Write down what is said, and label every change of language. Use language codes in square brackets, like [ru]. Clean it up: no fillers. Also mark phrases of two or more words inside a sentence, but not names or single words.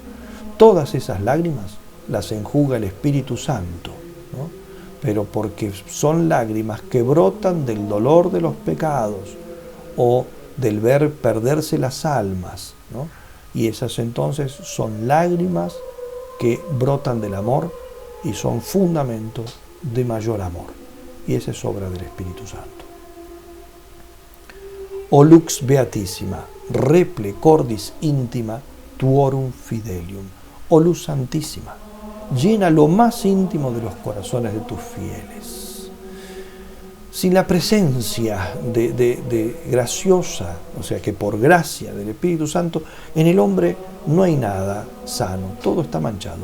[es] Todas esas lágrimas las enjuga el Espíritu Santo, ¿no?, pero porque son lágrimas que brotan del dolor de los pecados o del ver perderse las almas, ¿no? Y esas entonces son lágrimas que brotan del amor y son fundamento de mayor amor. Y esa es obra del Espíritu Santo. [la] O lux beatissima, reple cordis íntima, tuorum fidelium. [es] Oh luz santísima, llena lo más íntimo de los corazones de tus fieles. Sin la presencia de graciosa, o sea que por gracia del Espíritu Santo, en el hombre no hay nada sano, todo está manchado.